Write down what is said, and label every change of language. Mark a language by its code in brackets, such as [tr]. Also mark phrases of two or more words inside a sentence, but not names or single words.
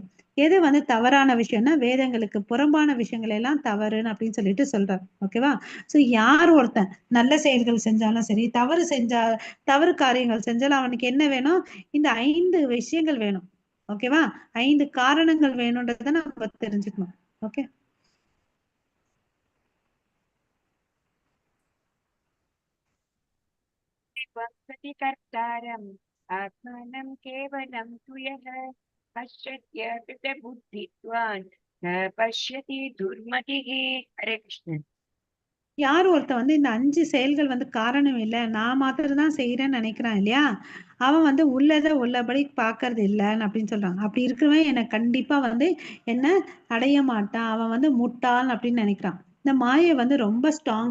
[ta] எது வந்து தவறான விஷயம்னா வேதங்களுக்கு புறம்பான விஷயங்கள் எல்லாம் தவறுன்னு அப்படின்னு சொல்லிட்டு சொல்றாரு. ஓகேவா? ஸோ யார் ஒருத்தன் நல்ல செயல்கள் செஞ்சாலும் சரி, தவறு காரியங்கள் செஞ்சாலும் அவனுக்கு என்ன வேணும், இந்த 5 விஷயங்கள் வேணும். ஓகேவா? 5 காரணங்கள் வேணும்ன்றதை நம்ம தெரிஞ்சுக்கணும். ஓகே. [sa] वसति कर्तारम् आत्मानं केवलं तु यः पश्यत्य कृतबुद्धित्वान् न पश्यति दुर्मतिः. हरे कृष्ण. [ta] யார் ஒருத்தன் வந்து இந்த 5 செயல்கள் வந்து காரணம் இல்லை, நான் மாத்திரம் தான் செய்யறேன்னு நினைக்கிறான் இல்லையா, அவன் வந்து உள்ளதை உள்ளபடி பார்க்கறது இல்லைன்னு அப்படின்னு சொல்றான். அப்படி இருக்கிறவன் எனக்கு கண்டிப்பா வந்து என்ன அடைய மாட்டான், அவன் வந்து முட்டாள் அப்படின்னு நினைக்கிறான். இந்த மாயை வந்து ரொம்ப ஸ்ட்ராங்.